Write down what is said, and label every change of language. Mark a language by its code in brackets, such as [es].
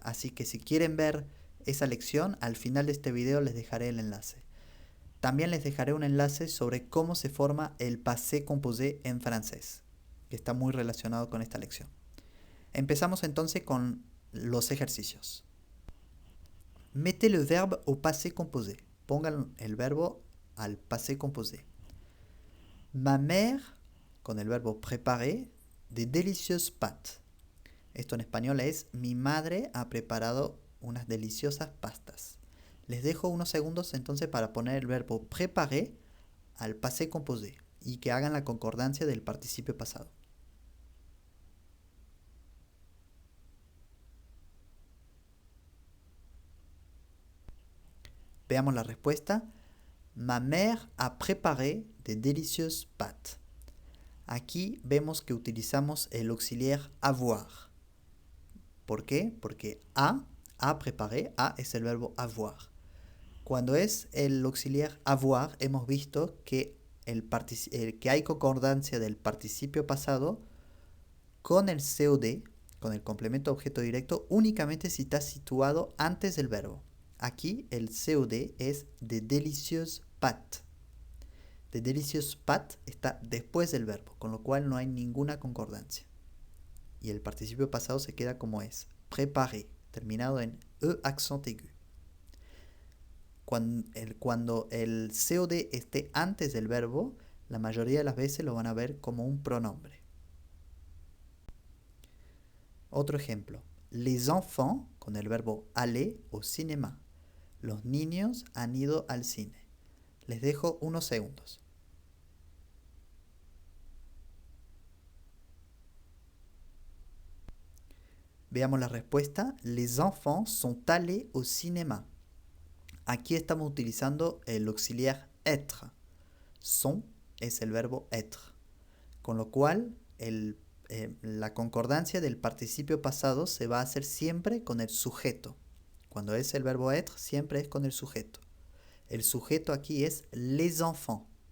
[es] Así que si quieren ver esa lección, al final de este video les dejaré el enlace. También les dejaré un enlace sobre cómo se forma el passé composé en francés, que está muy relacionado con esta lección. Empezamos entonces con los ejercicios. [fr] Mettez le verbe au passé composé. [es] Pongan el verbo al passé composé. [fr] Ma mère, [es] con el verbo [fr] préparer, des délicieuses pâtes. [es] Esto en español es: mi madre ha preparado unas deliciosas pastas. Les dejo unos segundos entonces para poner el verbo préparer al passé composé y que hagan la concordancia del participio pasado. Veamos la respuesta. [fr] Ma mère a préparé de délicieuses pâtes. [es] Aquí vemos que utilizamos el auxiliar avoir. ¿Por qué? Porque a préparé, a es el verbo avoir. Cuando es el auxiliar avoir, hemos visto que, que hay concordancia del participio pasado con el COD, con el complemento objeto directo, únicamente si está situado antes del verbo. Aquí el COD es [fr] de délicieuses pâtes. De délicieuses pâtes [es] está después del verbo, con lo cual no hay ninguna concordancia. Y el participio pasado se queda como es: préparer, terminado en e accent aigu. Cuando el COD esté antes del verbo, la mayoría de las veces lo van a ver como un pronombre. Otro ejemplo. [fr] Les enfants, [es] con el verbo [fr] aller au cinéma. [es] Los niños han ido al cine. Les dejo unos segundos. Veamos la respuesta. [fr] Les enfants sont allés au cinéma. [es] Aquí estamos utilizando el auxiliar être. Sont es el verbo être. Con lo cual, la concordancia del participio pasado se va a hacer siempre con el sujeto. Cuando es el verbo être, siempre es con el sujeto. El sujeto aquí es [fr] les enfants.